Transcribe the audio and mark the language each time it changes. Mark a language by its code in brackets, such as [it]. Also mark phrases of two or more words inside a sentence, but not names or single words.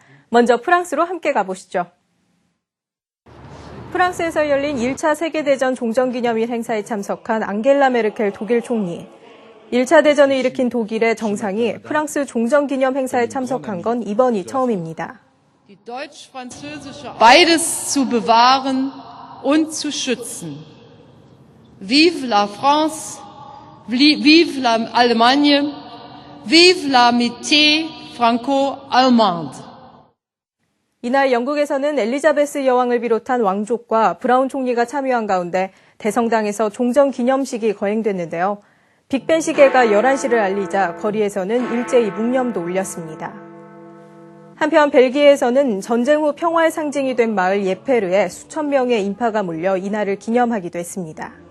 [ko] 먼저 프랑스로 함께 가보시죠. 프랑스에서 열린 1차 세계대전 종전기념일 행사에 참석한 앙겔라 메르켈 독일 총리. 1차 대전을 일으킨 독일의 정상이 프랑스 종전기념 행사에 참석한 건 이번이 처음입니다. [de] Beides zu bewahren und zu schützen. [fr] Vive la France, vive l'Allemagne, vive l'amitié franco-allemande. [ko] 이날 영국에서는 엘리자베스 여왕을 비롯한 왕족과 브라운 총리가 참여한 가운데 대성당에서 종전기념식이 거행됐는데요. 빅벤 시계가 11시를 알리자 거리에서는 일제히 묵념도 울렸습니다. 한편 벨기에에서는 전쟁 후 평화의 상징이 된 마을 예페르에 수천 명의 인파가 몰려 이날을 기념하기도 했습니다.